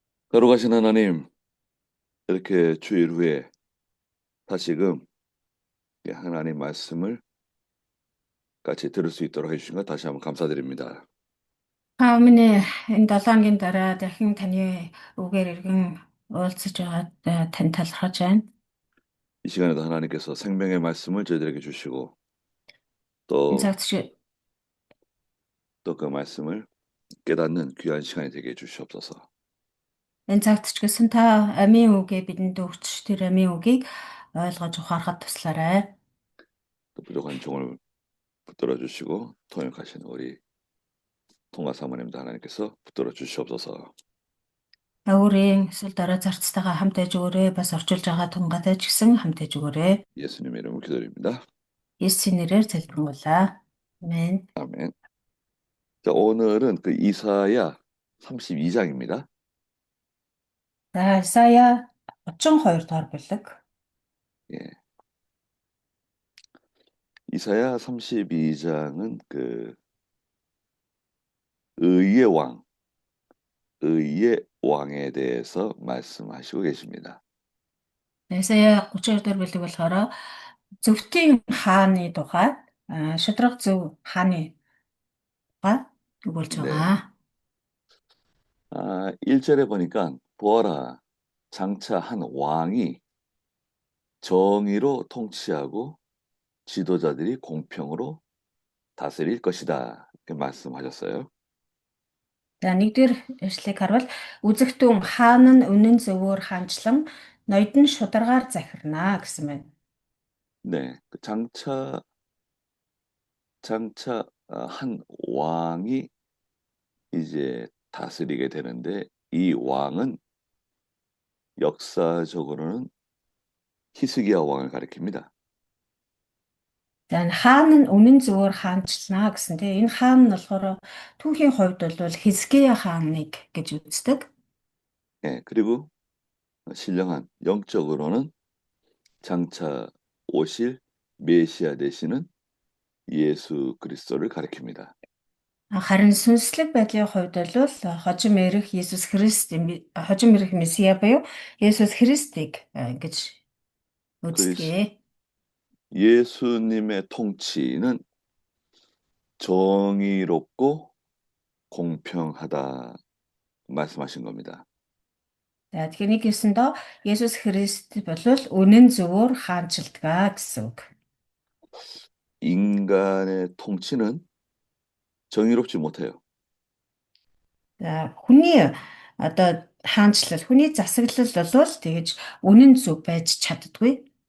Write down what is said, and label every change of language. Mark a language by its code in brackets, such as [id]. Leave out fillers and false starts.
[ko] 걸어가신 하나님, 이렇게 주일 후에 다시금 하나님 말씀을 같이 들을 수 있도록 해주신 것 다시 한번 감사드립니다. [mn] Минь энэ 7 өдрийн дараа дахин таны үгээр иргэн уулзаж байгаад тань талархаж байна. [ko] 이 시간에도 하나님께서 생명의 말씀을 저희들에게 주시고 [mn] Энэ [ko] 또 [mn] цагт ч [ko] 그 말씀을 깨닫는 귀한 시간이 되게 해주시옵소서. [mn] энэ цагт ч гэсэн та амийн үгээ бидэнд өгч тэр амийн үгийг ойлгож ухаарахад туслаарай. [ko] 또 부족한 종을 붙들어 주시고 통역하시는 우리 통화 사모님도 하나님께서 붙들어 주시옵소서. [mn] Өөрийн эсвэл дараа зарцтайгаа хамт байж өгөөрэй. Бас орчуулж байгаа тунгатай ч гэсэн хамт байж өгөөрэй. [ko] 예수님의 이름으로 기도드립니다. [mn] Есүсийн нэрээр залбирanгуйлаа. Амен. [ko] 아멘. 자, 오늘은 그 이사야 32장입니다. [mn] За Исая 32 дугаар бүлэг. [ko] 예. 이사야 32장은 그 의의 왕, 의의 왕에 대해서 말씀하시고 계십니다. [mn] Исая 32 дугаар бүлэг болохоор зөвхөн хааны тухай, шудраг зөв хааны тухай өгүүлж [ko] 네. [mn] байгаа. [ko] 1절에 보니까 보아라, 장차 한 왕이 정의로 통치하고 지도자들이 공평으로 다스릴 것이다. 이렇게 말씀하셨어요. [mn] За нэгдүгээр эшлэгийг харвал үзэгтэн хаан нь үнэн зөвөөр хаанчлан ноёд нь шударгаар захирнаа гэсэн байна. [ko] 네. 그 장차 한 왕이 이제 다스리게 되는데 이 왕은 역사적으로는 히스기야 왕을 가리킵니다. [mn] За энэ хаан нь үнэн зөвөөр хаанчлнаа гэсэн тийм энэ хаан нь болохоор түүхийн хувьд бол Хизкия хааныг гэж үздэг. [ko] 예, 그리고 신령한 영적으로는 장차 오실 메시아 되시는 예수 그리스도를 가리킵니다. [mn] Харин сүнслэг байдлын хувьд бол хожим ирэх Есүс Христ хожим ирэх Месиа буюу Есүс Христийг гэж [ko] 그리스 [mn] үздэг. [ko] 예수님의 통치는 정의롭고 공평하다 말씀하신 겁니다. [mn] За тэгэхээр нэг хэлсэндээ Есүс Христ бол үнэн зөвөөр хаанчилдаг гэсэн үг. [ko] 인간의 통치는 정의롭지 못해요. [mn] За хүний одоо хаанчлал, хүний засаглал бол тэгэж үнэн зөв байж чаддгүй.